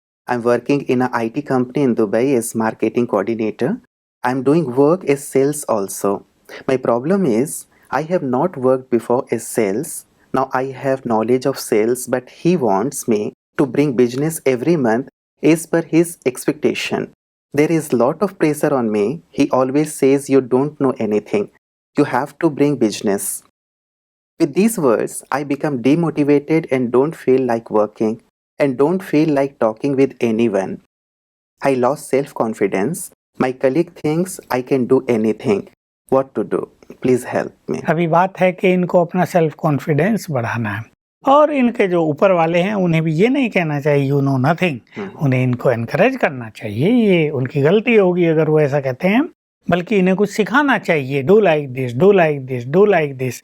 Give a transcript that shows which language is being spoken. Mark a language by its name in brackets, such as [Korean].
[English] I am working in a IT company in Dubai as marketing coordinator. I am doing work as sales also. My problem is I have not worked before as sales. Now I have knowledge of sales but he wants me to bring business every month as per his expectation. There is lot of pressure on me. He always says you don't know anything. You have to bring business. With these words, I become demotivated and don't feel like working and don't feel like talking with anyone. I lost self-confidence. My colleague thinks I can do anything. What to do? Please help me. [Hindi] अभी बात है कि इनको अपना self confidence बढ़ाना है और इनके जो ऊपर वाले हैं उन्हें भी ये नहीं कहना चाहिए [English] you know nothing, [Hindi] उन्हें इनको एनकरेज करना चाहिए। ये उनकी गलती होगी अगर वो ऐसा कहते हैं, बल्कि इन्हें कुछ सिखाना चाहिए, [English] Do like this, do like this, do like this.